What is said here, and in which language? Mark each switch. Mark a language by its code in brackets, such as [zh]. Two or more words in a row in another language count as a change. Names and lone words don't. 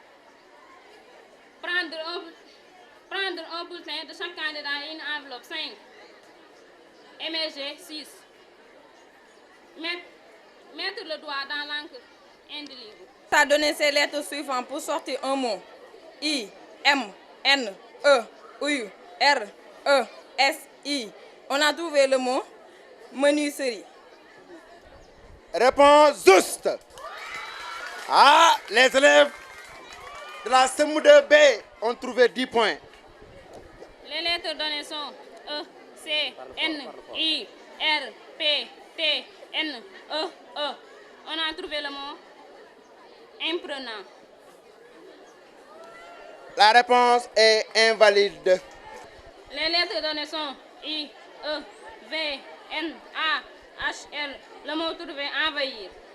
[fr] Prendre un bulletin de chaque candidat et une enveloppe. 5. Émerger. 6. Mettre le doigt dans l'encre indélébile. Ça a donné ces lettres suivantes pour sortir un mot. I, M, N, E, U, R, E, S, I. On a trouvé le mot menuiserie. Réponse juste. Ah, les élèves de la CM2B ont trouvé 10 points. Les lettres données sont E, C, N, I, R, P, T, N, E, E. On a trouvé le mot imprenant. La réponse est invalide. Les lettres données sont I, E, V, N, A, H, L. Le mot trouvé envahir.